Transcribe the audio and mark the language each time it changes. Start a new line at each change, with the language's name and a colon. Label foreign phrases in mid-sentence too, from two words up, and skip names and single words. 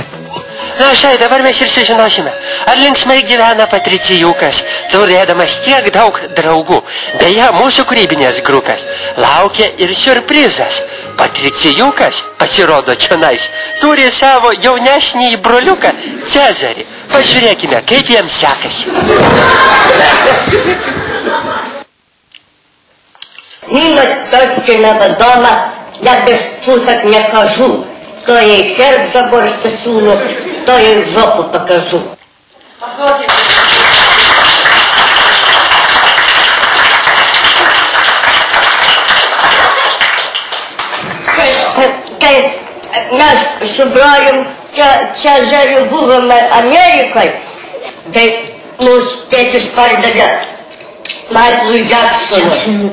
Lithuanian: Na štai, dabar mes ir sužinosime, ar linksmai gyvena Patricijukas, turėdamas tiek daug draugų. Beje, mūsų kūrybinės grupės laukia ir siurprizas. Patricijukas, pasirodo čionais, turi savo jaunesnį broliuką Cezarį. Pažiūrėkime, kaip jiems sekasi.
Russian: Мимо тещиного дома я без шуток не хожу. То ей хер в заборце суну, то ей жопу покажу.
Lithuanian: Mes su broliu Cezariu buvome Amerikoje, tai mūsų tėtis pardavė Michaelui Jacksonui.